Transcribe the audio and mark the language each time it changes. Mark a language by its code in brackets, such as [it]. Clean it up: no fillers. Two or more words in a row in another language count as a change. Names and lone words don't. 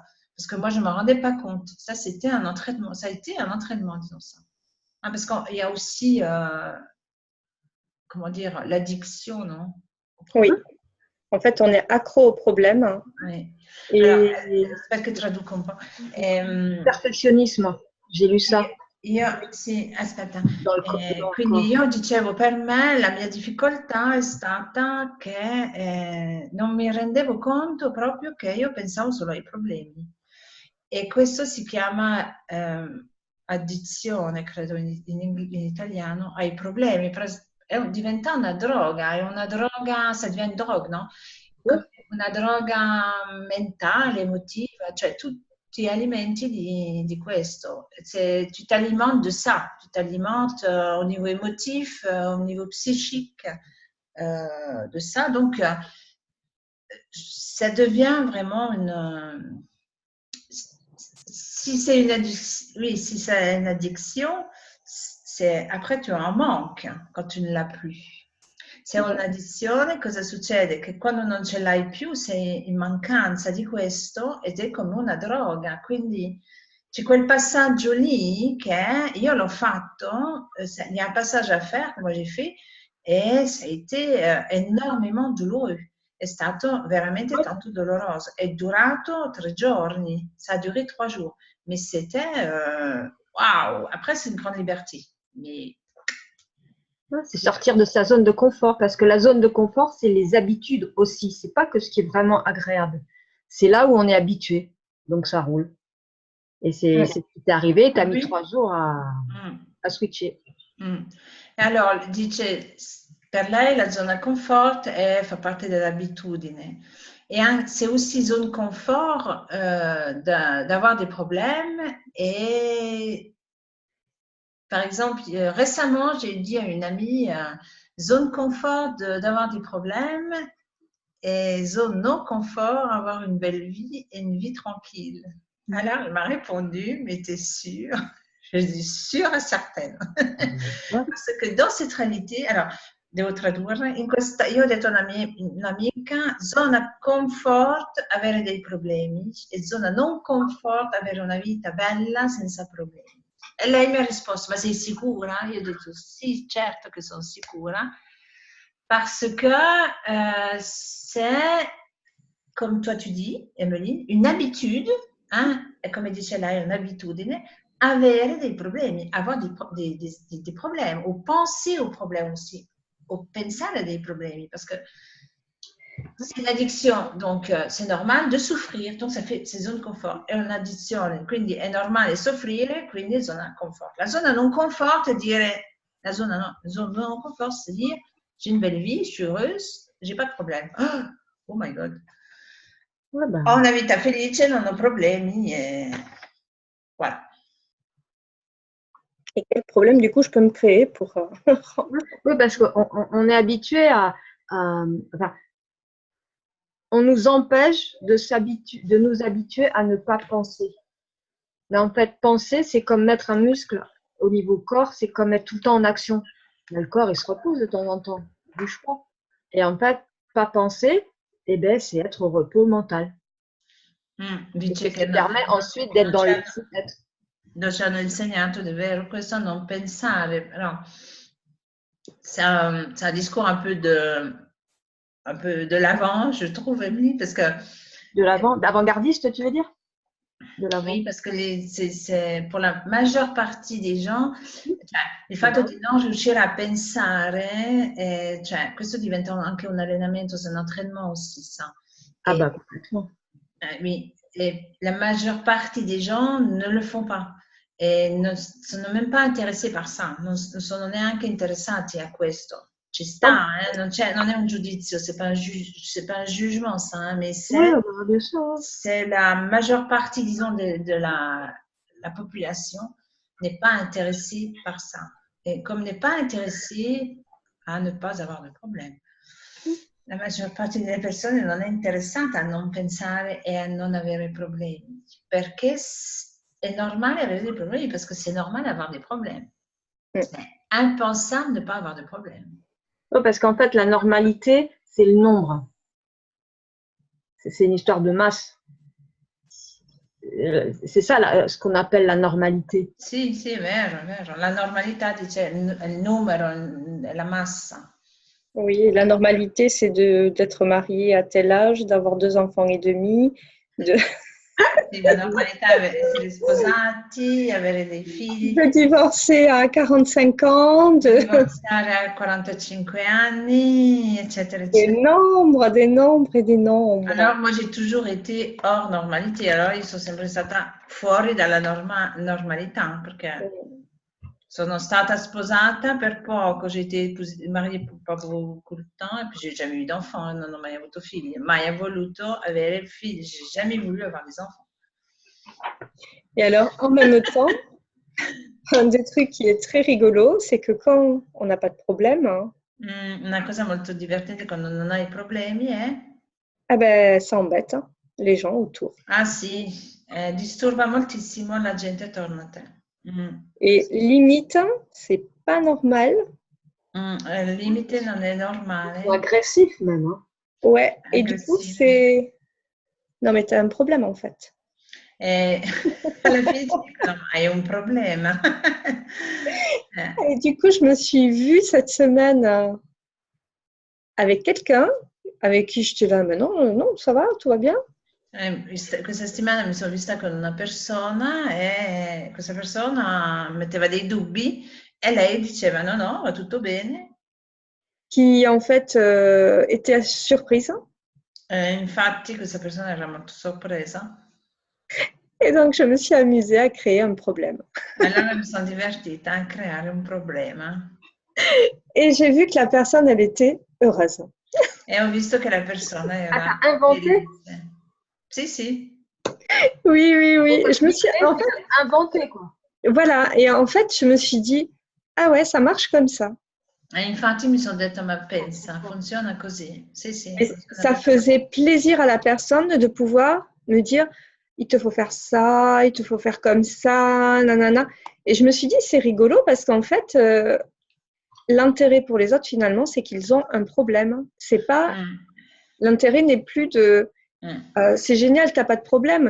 [fr] Parce que moi, je ne me rendais pas compte. Ça, c'était un entraînement. Ça a été un entraînement, disons ça. Hein, parce qu'il y a aussi, comment dire, l'addiction, non? Oui. En fait, on est accro au problème. Oui. Et... Alors, j'espère que tu traduis [it] un po'. [fr] Perfezionisme, j'ai lu ça. [it] Sì, aspetta. Quindi io dicevo, per me la mia difficoltà è stata che non mi rendevo conto proprio che io pensavo solo ai problemi. e questo si chiama addizione, credo in italiano, ai problemi. Diventa una droga, è una droga, [fr] ça devient une drogue, [it] no? Una droga mentale, emotiva, cioè tu ti alimenti di questo. [fr] Tu t'alimentes de ça, tu t'alimentes au niveau émotif, au niveau psychique de ça. Donc, ça devient vraiment une... Si c'est une addiction, oui, si c'est une addiction, après tu en manques quand tu ne l'as plus. [it] Se è un'addizione, cosa succede? Che quando non ce l'hai più sei in mancanza di questo ed è come una droga. Quindi c'è quel passaggio lì che io l'ho fatto, [fr] il y a un passage à faire que moi j'ai fait et ça a été énormément douloureux. [it] È stato veramente tanto doloroso. È durato 3 giorni, [fr] ça a duré 3 jours. Mais c'était waouh! Après, c'est une grande liberté. Mais c'est sortir de sa zone de confort, parce que la zone de confort, c'est les habitudes aussi. C'est pas que ce qui est vraiment agréable. C'est là où on est habitué. Donc, ça roule. Et c'est ce qui t'est arrivé. Tu as mis 3 jours à switcher. [it] Allora, dice, per lei la zona comfort fa parte dell'abitudine. [fr] Et c'est aussi zone confort d'avoir des problèmes. Et par exemple, récemment, j'ai dit à une amie, zone confort d'avoir des problèmes et zone non confort, avoir une belle vie et une vie tranquille. Alors, elle m'a répondu, mais t'es sûre? Je dis sûre et certaine. Parce que dans cette réalité, alors, [it] devo tradurre, io ho detto a un'amica, zona comfort avere dei problemi e zona non comfort avere una vita bella senza problemi. E lei mi ha risposto, ma sei sicura? Io ho detto sì, certo che sono sicura, [fr] parce que c'est, comme toi tu dis, Emeline, une habitude, [it] e come dice lei, un'abitudine, avere dei problemi, [fr] avoir des problèmes, ou penser aux problèmes aussi, ou [it] pensare dei problemi, [fr] parce que c'est une addiction, donc c'est normal de souffrir, donc ça fait, c'est zone confort. [it] È un'addizione, quindi è normale soffrire, quindi è zona confort. La zona non confort, [fr] c'est dire, [it] la zona non confort, [fr] c'est dire, j'ai une belle vie, je suis heureuse, j'ai pas de problème. [en] Oh my God. [it] Ho una vita felice, non ho problemi, [fr] et voilà. Et quel problème, du coup, je peux me créer pour... Oui, parce qu'on est habitué à enfin, on nous empêche de nous habituer à ne pas penser. Mais en fait, penser, c'est comme mettre un muscle au niveau corps, c'est comme être tout le temps en action. Mais le corps, il se repose de temps en temps, il ne bouge pas. Et en fait, pas penser, eh ben, c'est être au repos mental. [it] Dice [fr] che permet ensuite d'être dans le [it] Ci hanno insegnato, è vero, questo non pensare, però [fr] c'est un discours un peu de l'avant, je trouve, Emily, parce que... De l'avant, d'avant-gardiste, tu veux dire? Oui, parce que c'est pour la majeure partie des gens, cioè, il fatto di non riuscire a pensare, cioè, questo diventa anche un allenamento, c'est un entraînement aussi, ça. Ah bah, complètement. Oui, et la majeure partie des gens ne le font pas. [it] E non sono [fr] même pas intéressés par ça, [it] non sono neanche interessati a questo. Ci sta, non è un giudizio, [fr] c'est pas un jugement ça, mais c'est la majeure partie, disons, de la population n'est pas intéressée par ça. Et comme n'est pas intéressée à ne pas avoir de problème. La maggior parte delle persone non è interessata a non pensare e a non avere problemi, perché è normale avere dei problemi, parce que c'est normal d'avoir des problèmes. C'est impensable de ne pas avoir de problème. Oui, parce qu'en fait, la normalité, c'est le nombre. C'est une histoire de masse. C'est ça ce qu'on appelle la normalité. [it] Sì, è vero, è vero. La normalità dice il numero, la massa. [fr] Oui, la normalité, c'est d'être marié à tel âge, d'avoir 2 enfants et demi. [it] Sì, la normalità è essere sposati, avere dei figli, [fr] De divorcer à 45 ans, [it] divorziare a 45 anni, eccetera, eccetera. [fr] des nombres et des nombres. Alors, moi, j'ai toujours été hors normalité. Alors, [it] io sono sempre stata fuori dalla normalità perché sono stata sposata per poco, [fr] j'ai été mariée pour pas beaucoup de temps et puis j'ai jamais eu d'enfant, [it] non ho mai avuto figli, mai voluto avere figli, [fr] j'ai jamais voulu avoir des enfants. Et alors, en même temps, un des trucs qui est très rigolo, c'est que quand on n'a pas de problème, hein, [it] Una cosa molto divertente quando non hai problemi è, [fr] ah ben, ça embête hein, les gens autour. [it] ah sì, disturba moltissimo la gente attorno a te. [fr] Et limite, c'est pas normal. [it] Il limite non è normale, [fr] Ou agressif même. Hein. Ouais, et du coup, [it] aggressivo. [fr] c'est. Non, mais tu as un problème en fait. E alla fine ti dicono, ma hai un problema. Et du coup, je me suis vue cette semaine avec quelqu'un avec qui je te là, mais non, non, ça va, tout va bien. [it] Questa settimana mi sono vista con una persona e questa persona metteva dei dubbi e lei diceva no, no, va tutto bene. [fr] Qui en fait était surprise. [it] Infatti questa persona era molto sorpresa. [fr] Et donc, je me suis amusée à créer un problème. [it] Allora mi sono divertita a creare un problema. [fr] Et j'ai vu que la personne, elle était heureuse. [it] E ho visto che la persona Ah, era [fr] t'as inventé? [it] felice. Sì, sì. [fr] Oui, oui, oui. Je me suis, en fait, Inventé, quoi. voilà. Et en fait, je me suis dit, ah ouais, ça marche comme ça. [it] E infatti mi sono detto, ma pensa, funziona così. Sì, sì, [fr] Et [it] funziona [fr] ça [it] così. [fr] faisait plaisir à la personne de pouvoir me dire, il te faut faire ça, il te faut faire comme ça, nanana. Et je me suis dit, c'est rigolo parce qu'en fait, l'intérêt pour les autres, finalement, c'est qu'ils ont un problème. C'est pas, l'intérêt n'est plus de, c'est génial, tu n'as pas de problème.